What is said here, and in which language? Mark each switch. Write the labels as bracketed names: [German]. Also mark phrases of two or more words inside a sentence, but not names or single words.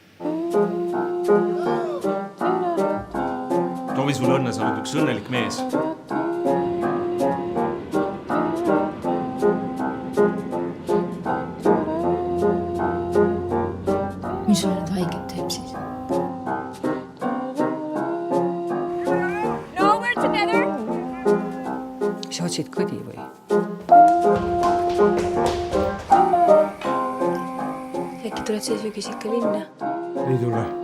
[Estonian] Soovi sulle õnne, sa oled üks õnnelik mees. Mis sulle nüüd haiget teeb siis? [English] No, we're together. [Estonian] Sa otsid kõdi või? Äkki tuled see sügis ikka linna? Ei tule.